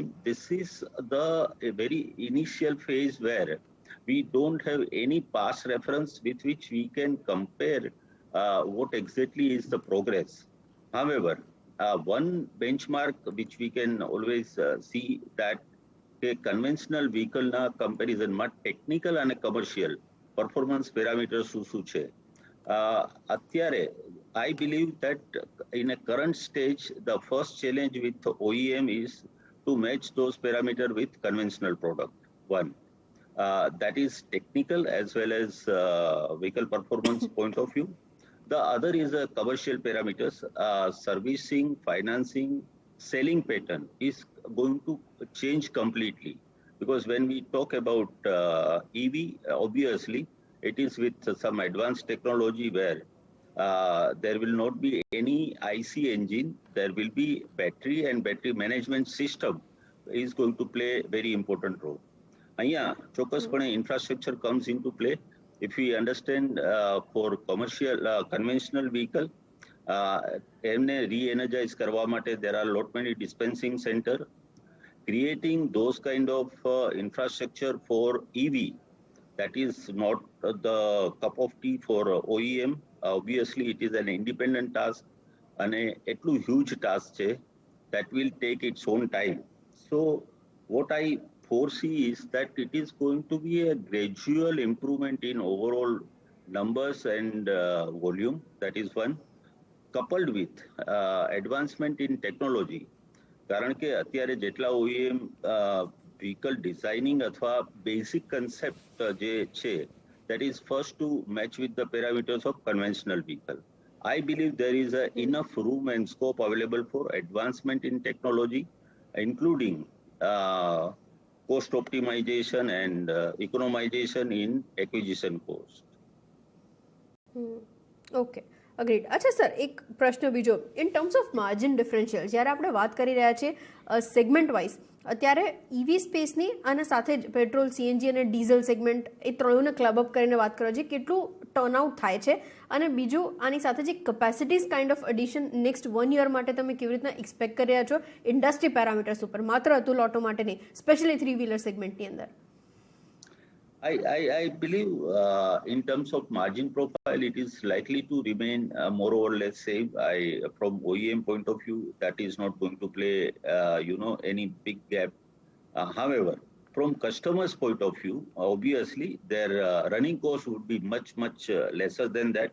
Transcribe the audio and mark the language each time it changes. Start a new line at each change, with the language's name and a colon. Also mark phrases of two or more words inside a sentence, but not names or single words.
English: This is a very initial phase where we don't have any past reference with which we can compare what exactly is the progress. However, one benchmark which we can always see that a conventional vehicle na comparison માં technical and commercial performance parameters
Gujarati: શું છે.
English: અત્યારે I believe that in a current stage, the first challenge with OEM is to match those parameters with conventional product. One, that is technical as well as vehicle performance point of view. The other is commercial parameters, servicing, financing, selling pattern is going to change completely. Because when we talk about EV, obviously, it is with some advanced technology where there will not be any IC engine. There will be battery, and battery management system is going to play very important role.
Gujarati: અહીંયા ચોક્કસપણે
English: infrastructure comes into play. If we understand for commercial conventional vehicle,
Gujarati: એમને re-energize કરવા માટે
English: there are lot many dispensing center. Creating those kind of infrastructure for EV, that is not the cup of tea for OEM. Obviously, it is an independent task, and એટલું huge task છે that will take its own time. So, what I foresee is that it is going to be a gradual improvement in overall numbers and volume. That is one, coupled with advancement in technology.
Gujarati: કારણ કે અત્યારે જેટલા
English: OEM vehicle designing
Gujarati: અથવા
English: basic concept
Gujarati: જે છે,
English: that is first to match with the parameters of conventional vehicle. I believe there is enough room and scope available for advancement in technology, including cost optimization and economization in acquisition cost. okay, agreed.
Gujarati: અચ્છા સર, એક પ્રશ્ન બીજો,
English: in terms of margin differential
Gujarati: જ્યારે આપણે વાત કરી રહ્યા છીએ
English: segment wise,
Gujarati: અત્યારે EV સ્પેસની અને સાથે જ પેટ્રોલ, CNG અને
English: diesel segment
Gujarati: એ ત્રણેયને
English: club up
Gujarati: કરીને વાત કરો છો, કેટલું ટર્નઆઉટ થાય છે, અને બીજું આની સાથે જે
English: capacities kind of addition next 1 year
Gujarati: માટે તમે કેવી રીતના એક્સપેક્ટ કરી રહ્યા છો
English: industry parameters
Gujarati: ઉપર, માત્ર અતુલ ઓટો માટે નહીં, સ્પેશિયલી 3-wheeler સેગમેન્ટની અંદર?
English: I believe in terms of margin profile, it is likely to remain more or less same. From OEM point of view, that is not going to play, any big gap. However, from customers' point of view, obviously, their running cost would be much lesser than that.